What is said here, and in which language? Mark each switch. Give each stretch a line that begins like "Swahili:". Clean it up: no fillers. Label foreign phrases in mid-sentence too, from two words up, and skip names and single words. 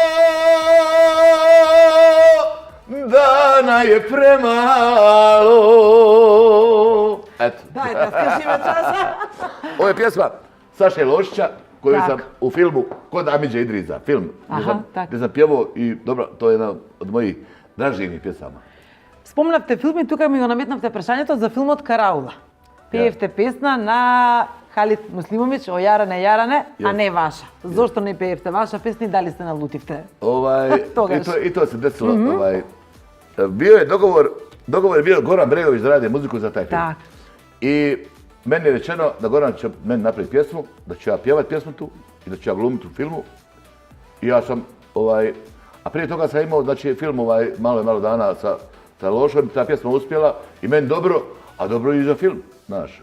Bosnian: Dana je premalo. Eto. Dajte, skrši me časa. Ovo je pjesma Saše Lošića koju sam u filmu Kod Amidže Idriza, film gdje sam pjevao i dobro, to je jedna od mojih draživnih pjesama.
Macedonian: Спомнавте филм и тука ми го наметнавте прашањето за филмот Караула. Пеевте песна на Халид Муслимович, о Јаране, Јаране, а не ваша. Зошто не пеевте ваша песна и дали се налутивте?
Bosnian: I to se desilo. Bio je dogovor je bio Goran Bregović da radi muziku za taj film. I meni je rečeno da Goran će meni napraviti pjesmu, da ću ja pjevati pjesmu tu i da ću ja glumiti u filmu. I ja sam, a prije toga sam imao, znači, film malo dana sa Lošom, ta pjesma uspjela i meni dobro, a dobro i za film, znaš.